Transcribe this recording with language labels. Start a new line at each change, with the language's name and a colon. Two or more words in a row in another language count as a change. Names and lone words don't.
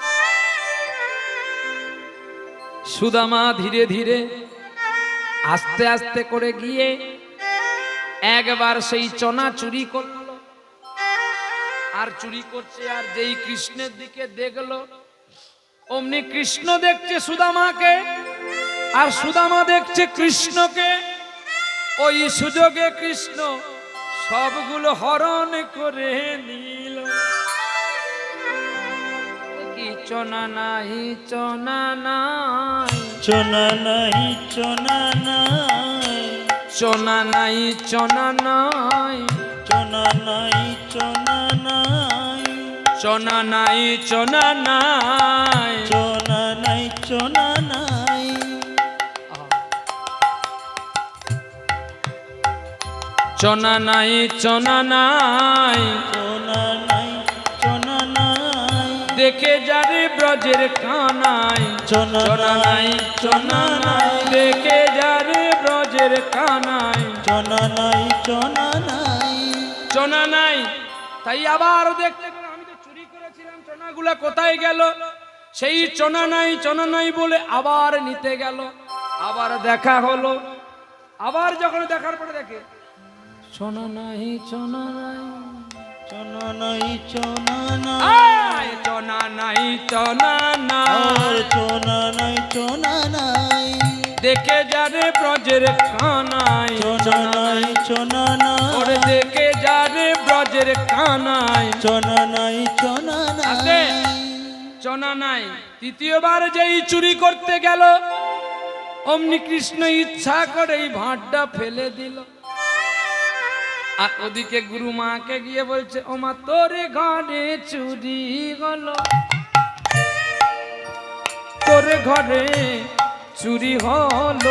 Bangla: সুদামা ধীরে ধীরে আস্তে আস্তে করে গিয়ে একবার সেই চনা চুরি করলো, আর চুরি করছে, আর যেই কৃষ্ণের দিকে দেখলো, অমনি কৃষ্ণ দেখছে সুদামাকে, আর সুদামা দেখছে কৃষ্ণকে। ওই সুযোগে কৃষ্ণ সবগুলো হরণ করে নিল। কি চনা নাই, চনা নাই, চোনা নাই, চোনা নাই, চনা নাই, চনা নাই, চোনা নাই, চোনা নাই, চনা নাই, চনা নাই, চোনা নাই, চোনা নাই, চনা নাই, চনা নাই, চোনা নাই, চোনা নাই, দেখে যারে ব্রজের কানাই, চোনা নাই, চনা নাই, দেখে যারে ব্রজের কানাই, চোনা নাই, চোনা নাই, চনা নাই। তাই আবার দেখতে গেল, আমি তো চুরি করেছিলাম, চনাগুলা কোথায় গেল? সেই চনা নাই, চনা নাই বলে আবার নিতে গেল। আবার দেখা হলো, আবার যখন দেখার পরে দেখে চনা নাই, চনা নাই, চোনা নাই, চোনা নাই, আয় চনা নাই, চনা নাই, চোনা নাই, চোনা নাই, দেখে যারে ব্রজের কানাই, চোনা নাই, চোনা নাই, ওরে দেখে যারে ব্রজের কানাই, চোনা নাই, চোনা আছে? নাই, চনা নাই। তৃতীয়বার যেই চুরি করতে গেল, অমনি কৃষ্ণ ইচ্ছা করে এই ভাঁড়টা ফেলে দিল। আর ওদিকে গুরু মাকে গিয়ে বলছে, ও মা তোর ঘরে চুরি হলো, তোর ঘরে চুরি হলো,